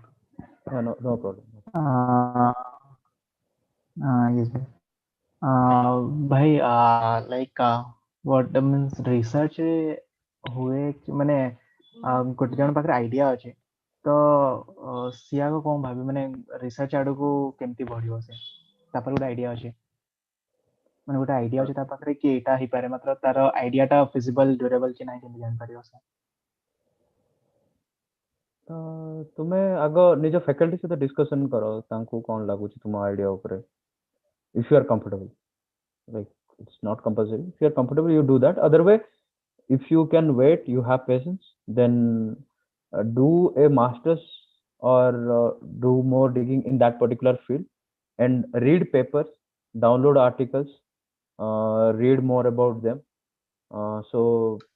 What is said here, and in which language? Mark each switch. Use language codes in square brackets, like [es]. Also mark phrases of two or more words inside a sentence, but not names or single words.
[en] No problem. Yes, bhai. Bhai, like what means research [or] हुए ମାନେ ଗୋଟେ ଜଣ ପାଖରେ ଆଇଡିଆ ଅଛି ତ ସିଏ ଆଗ କଣ ଭାବେ ମାନେ ରିସର୍ଚ୍ଚ ଆଡକୁ କେମିତି ବଢିବ ସେ ତାପରେ ଗୋଟେ ଆଇଡିଆ ଅଛି ମାନେ ଗୋଟେ ଆଇଡିଆ ଅଛି ତା ପାଖରେ କି ଏଇଟା ହେଇପାରେ ମାତ୍ର ତାର ଆଇଡିଆଟା [en] feasible durable [or] କି ନାହିଁ କେମିତି ଜାଣିପାରିବ ସେ ତୁମେ ଆଗ ନିଜ ଫ୍ୟାକଲ୍ଟି ସହିତ ଡିସ୍କସନ କର ତାଙ୍କୁ କଣ ଲାଗୁଛି ତୁମ ଆଇଡିଆ ଉପରେ [en] if you are comfortable, like it's not compulsory. If you are comfortable, you do that. Otherwise, if you can wait, you have patience, then do a master's or do more digging in that particular field and read papers, download articles, read more about them.